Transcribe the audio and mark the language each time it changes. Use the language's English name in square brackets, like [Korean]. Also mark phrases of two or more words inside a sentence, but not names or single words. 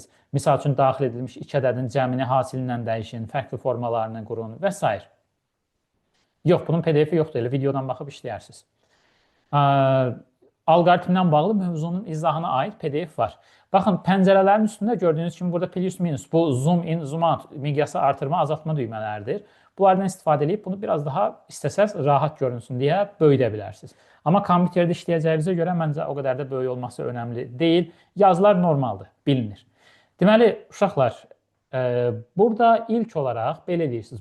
[Azerbaijani] Misal üçün, daxil edilmiş 2 ədədin cəmini hasilinlə dəyişin, fərqli formalarını qurun və s. Yox, bunun PDF-i yoxdur, elə videodan baxıb işləyərsiniz. Alqoritmdən bağlı mövzunun izahına aid PDF var. Baxın, pəncərələrin üstündə gördüyünüz kimi burada plus minus, bu [English] zoom in, zoom out, [Azerbaijani] miqyası artırma, azaltma düymələridir. Bunlardan istifadə edib bunu biraz daha istəsəz rahat görünsün deyə böyüdə bilərsiniz. Amma kompüterdə işləyəcəyinizə görə məncə o qədər də böyük olması önəmli deyil. Yazılar normaldır, bilinir. Deməli, uşaqlar, burada ilk olaraq belə deyirsiniz.